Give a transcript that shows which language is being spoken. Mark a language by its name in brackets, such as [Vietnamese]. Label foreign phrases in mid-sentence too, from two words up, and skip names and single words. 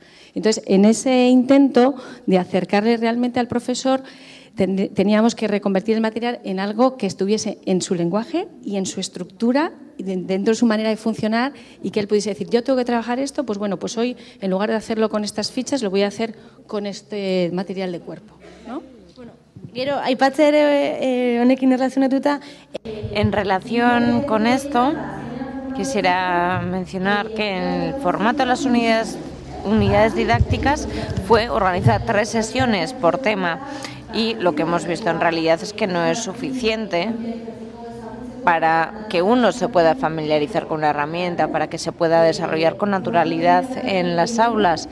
[Spanish] Entonces, en ese intento de acercarle realmente al profesor, teníamos que reconvertir el material en algo que estuviese en su lenguaje y en su estructura, dentro de su manera de funcionar, y que él pudiese decir, yo tengo que trabajar esto, pues bueno, pues hoy en lugar de hacerlo con estas fichas, lo voy a hacer con este material de cuerpo, ¿no? [Basque] Gero, aipatzea ere honekin erlazionatuta. [Spanish] En relación con esto, quisiera mencionar que en el formato de las unidades didácticas fue organizar 3 sesiones por tema, y lo que hemos visto en realidad es que no es suficiente para que uno se pueda familiarizar con la herramienta, para que se pueda desarrollar con naturalidad en las aulas.